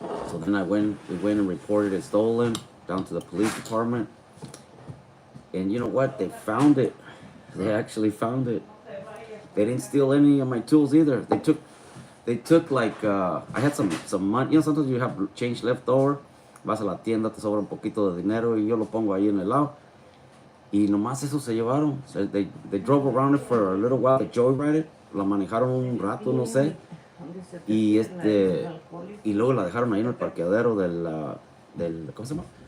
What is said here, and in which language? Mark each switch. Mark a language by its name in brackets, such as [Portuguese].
[English] So then we went and reported it stolen down to the police department. And you know what? They found it. They actually found it. They didn't steal any of my tools either. They took like I had some money. You know, sometimes you have change left over. [Spanish] Vas a la tienda, te sobra un poquito de dinero y yo lo pongo ahí en el lado. Y nomás eso se llevaron. [English] So they drove around it for a little while. They joyrided. [Spanish] La manejaron un rato, no sé. Y y luego la dejaron ahí en el parqueadero del ¿cómo se llama?